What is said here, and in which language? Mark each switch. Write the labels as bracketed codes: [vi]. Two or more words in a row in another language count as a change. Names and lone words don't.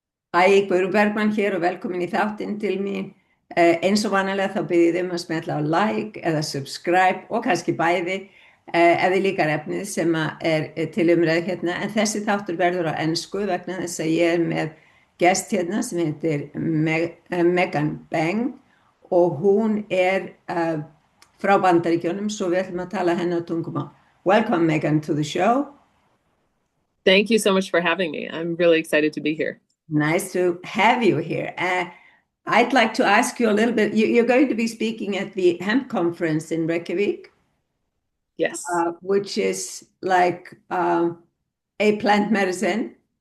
[is] Æ, Guðrún Bergmann hér og velkomin í þáttinn til mín. Eins og vanalega þá byrðið um að smetla á like eða subscribe og kannski bæði ef þið líkar efnið sem til umræðu hérna. En þessi þáttur verður á ensku vegna þess að ég er með gest hérna sem heitir Megan Mbengue og hún er frá Bandaríkjunum, svo við ætlum að tala hennar tungumál. [en] Welcome Megan to the show. Thank you so much for having me. I'm really excited to be here. Nice to have you here. I'd like to ask you a little bit. You're going to be speaking at the Hemp conference in Reykjavik. Yes. Which is like a plant medicine.